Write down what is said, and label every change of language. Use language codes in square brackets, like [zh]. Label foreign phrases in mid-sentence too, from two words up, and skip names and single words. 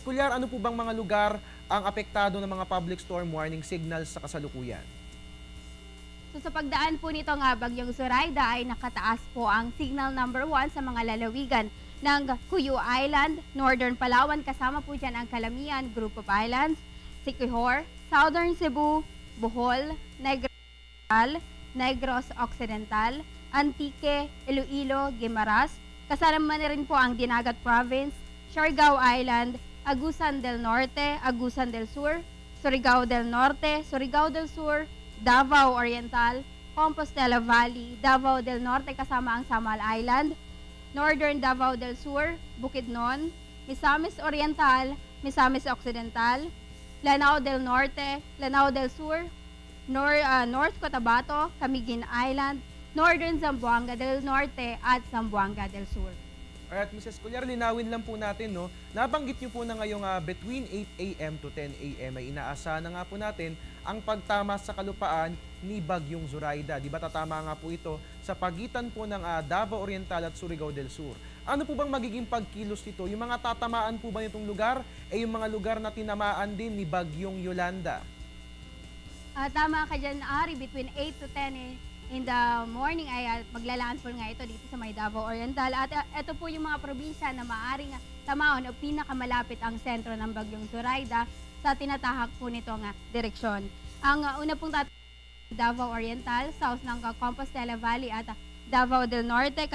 [tl] Escolar, ano po bang mga lugar ang apektado ng mga public storm warning signals sa kasalukuyan? So sa pagdaan po nitong bagyong Zoraida ay nakataas po ang signal number 1 sa mga lalawigan ng Cuyo Island, Northern Palawan, kasama po dyan ang Calamian, Group of Islands, Siquijor, Southern Cebu, Bohol, Negros Occidental, Antique, Iloilo, Guimaras. Kasama na rin po ang Dinagat Province, Siargao Island, Agusan del Norte, Agusan del Sur, Surigao del Norte, Surigao del Sur, Davao Oriental, Compostela Valley, Davao del Norte kasama ang Samal Island, Northern Davao del Sur, Bukidnon, Misamis Oriental, Misamis Occidental, Lanao del Norte, Lanao del Sur, North Cotabato, Camiguin Island, Northern Zamboanga del Norte at Zamboanga del Sur. Alright, Mrs. Escolar, linawin lang po natin, nabanggit niyo po na ngayong [en] between 8 a.m. to 10 a.m. [tl] ay inaasahan na nga po natin ang pagtama sa kalupaan ni bagyong Zoraida. Di ba tatama nga po ito sa pagitan po ng Davao Oriental at Surigao del Sur. Ano po bang magiging pagkilos nito? Yung mga tatamaan po ba nitong lugar yung mga lugar na tinamaan din ni bagyong Yolanda? Tama ka dyan, Ari, [en] between 8 to 10 in the morning [tl] ay maglalandfall nga ito dito sa may Davao Oriental. At ito po yung mga probinsya na maaaring tamaon o pinakamalapit ang sentro ng bagyong Zoraida sa tinatahak po nitong direksyon. Ang una pong Davao Oriental, south ng Compostela Valley at Davao del Norte.